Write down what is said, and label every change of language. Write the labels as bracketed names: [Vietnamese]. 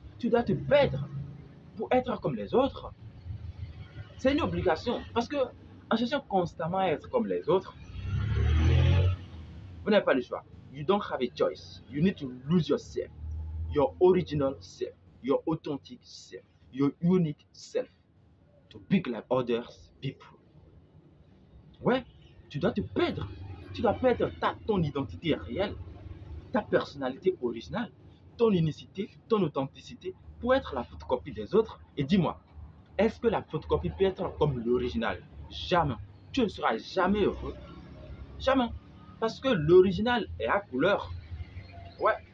[French] Tu dois te perdre pour être comme les autres. C'est une obligation. Parce que en cherchant constamment à être comme les autres, vous n'avez pas le choix. [English] You don't have a choice. You need to lose yourself. Your original self. Your authentic self. Your unique self. To be like others people. [French] Ouais, tu dois te perdre. Tu dois perdre ton identité réelle, ta personnalité originale, ton unicité, ton authenticité pour être la photocopie des autres. Et dis-moi, est-ce que la photocopie peut être comme l'original? Jamais. Tu ne seras jamais heureux. Jamais. Parce que l'original est à couleur. Ouais.